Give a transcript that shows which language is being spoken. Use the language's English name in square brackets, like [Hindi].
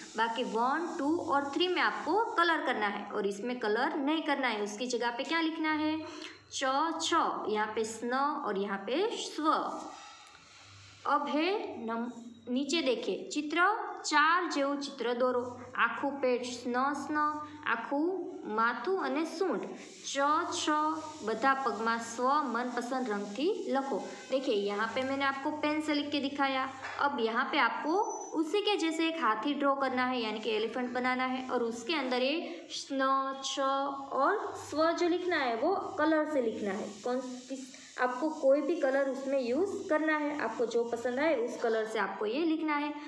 [Hindi] बाकी 1, 2 और 3 में आपको कलर करना है और इसमें कलर नहीं करना है। उसकी जगह पे क्या लिखना है? च, छ, यहाँ पे स्न और यहाँ पे स्व। अब है नीचे देखिए [Gujarati] चित्र 4 જેવું चित्र દોરો। આખું પેટ સ્ન સ્ન, આખું માથું અને सूंड, च छ, બધા પગમાં સ્વ मनपसंद रंग थी लखो। [Hindi] देखिए यहाँ पे मैंने आपको पेन से लिख के दिखाया। अब यहाँ पे आपको उसी के जैसे एक हाथी ड्रॉ करना है, यानी कि एलिफेंट बनाना है और उसके अंदर ये स्न छ और स्व जो लिखना है वो कलर से लिखना है। आपको कोई भी कलर उसमें यूज़ करना है, आपको जो पसंद आए उस कलर से आपको ये लिखना है।